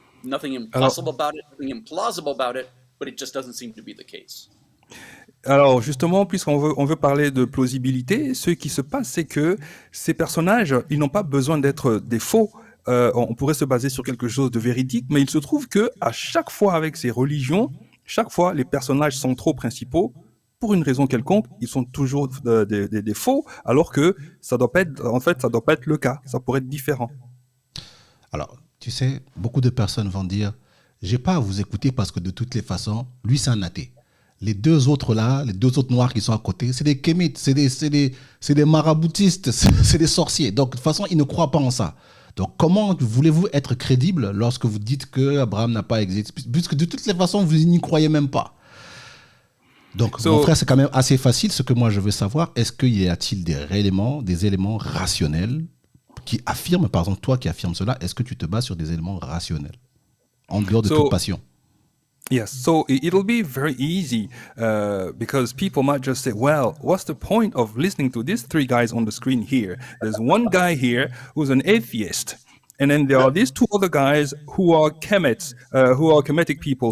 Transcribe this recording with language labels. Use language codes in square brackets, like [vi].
[en] Nothing impossible about it, nothing implausible about it, but it just doesn't seem to be the case. [fr] Alors justement, puisqu'on veut parler de plausibilité, ce qui se passe, c'est que ces personnages, ils n'ont pas besoin d'être des faux. On pourrait se baser sur quelque chose de véridique, mais il se trouve que à chaque fois avec ces religions, chaque fois les personnages centraux principaux, pour une raison quelconque, ils sont toujours des faux, alors que ça doit pas être le cas. Ça pourrait être différent. Alors, tu sais, beaucoup de personnes vont dire, j'ai pas à vous écouter parce que de toutes les façons, lui c'est un athée. Les deux autres là, les deux autres noirs qui sont à côté, c'est des kémites, c'est des maraboutistes, c'est des sorciers. Donc de toute façon, ils ne croient pas en ça. Donc comment voulez-vous être crédible lorsque vous dites que Abraham n'a pas existé, puisque de toutes les façons, vous n'y croyez même pas. Donc mon frère, c'est quand même assez facile. Ce que moi je veux savoir, est-ce qu'il y a-t-il des éléments rationnels qui affirment, par exemple toi qui affirmes cela, est-ce que tu te bases sur des éléments rationnels en dehors de toute passion? [en] Yes, so it'll be very easy because people might just say, well, what's the point of listening to these three guys on the screen here? There's one guy here who's an atheist. And then there are these two other guys who are Kemets, who are Kemetic people.